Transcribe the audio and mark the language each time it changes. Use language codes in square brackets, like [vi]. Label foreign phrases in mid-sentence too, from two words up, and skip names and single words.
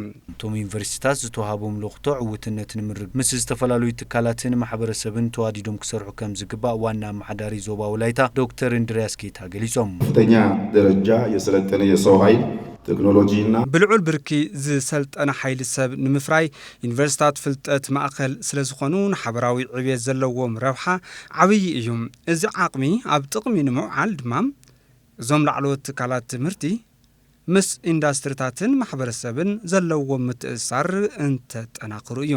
[ti] እቶም ዩኒቨርሲቲታት ዝተዋሃቦም ልኡኽቶ ዕውትነት ንምርግ ምስ ዝተፈላለዩ ትካላትን ማሕበረሰብን ተዋዲዶም ክሰርሑ ከም ዝግባእ ዋና አማሓዳሪ ዞባ ወላይታ ዶክተር እንድሪያስ ጌታ ገሊጾም። [am] ከፍተኛ ደረጃ የሰለጠነ የሰው ኃይል ቴክኖሎጂና [ti] ብልዑል ብርኪ ዝሰልጠነ ኃይሊ ሰብ ንምፍራይ ዩኒቨርሲታት ፍልጠት ማእከል ስለ ዝኾኑ ንሓበራዊ ዕብየት ዘለዎም ረብሓ ዓብይ እዩ። እዚ ዓቕሚ ኣብ ጥቕሚ ንምውዓል ድማ እዞም ላዕለዎት ትካላት ትምህርቲ ምስ ኢንዳስትሪታትን ማሕበረሰብን ዘለዎም ምትእስሳር እንተጠናክሩ እዮም።